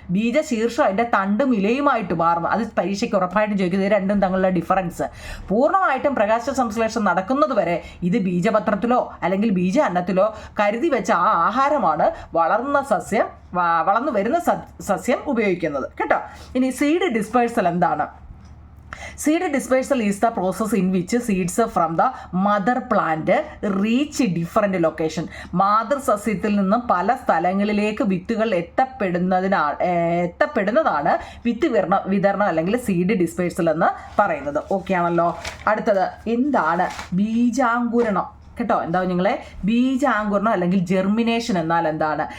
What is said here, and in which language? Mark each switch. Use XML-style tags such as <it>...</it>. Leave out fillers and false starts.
<ml>ബീജശീർഷം അതിൻ്റെ തണ്ടും ഇലയുമായിട്ട് മാറും. അത് പരീക്ഷയ്ക്ക് ഉറപ്പായിട്ടും ചോദിക്കുന്നത് രണ്ടും തമ്മിലുള്ള ഡിഫറൻസ്. പൂർണ്ണമായിട്ടും പ്രകാശ സംശ്ലേഷണം നടക്കുന്നത് വരെ ഇത് ബീജപത്രത്തിലോ അല്ലെങ്കിൽ ബീജ അന്നത്തിലോ കരുതി വെച്ച ആ ആഹാരമാണ് വളർന്നു വരുന്ന സസ്യം ഉപയോഗിക്കുന്നത് കേട്ടോ. ഇനി സീഡ് ഡിസ്പേഴ്സൽ എന്താണ്?</ml> <en>Seed dispersal is the process in which seeds from the mother plant reach different location.</en> <ml>മാതൃ സസ്യത്തിൽ നിന്നും പല സ്ഥലങ്ങളിലേക്ക് വിത്തുകൾ എത്തപ്പെടുന്നതാണ് വിത്ത് വിതരണം അല്ലെങ്കിൽ സീഡ് ഡിസ്പേഴ്സൽ എന്ന് പറയുന്നത്. ഓക്കെ ആണല്ലോ. അടുത്തത് എന്താണ് ബീജാങ്കുരണം കേട്ടോ. എന്താ നിങ്ങളെ ബീജാങ്കുരണം അല്ലെങ്കിൽ ജെർമിനേഷൻ എന്നാൽ എന്താണ്?</ml>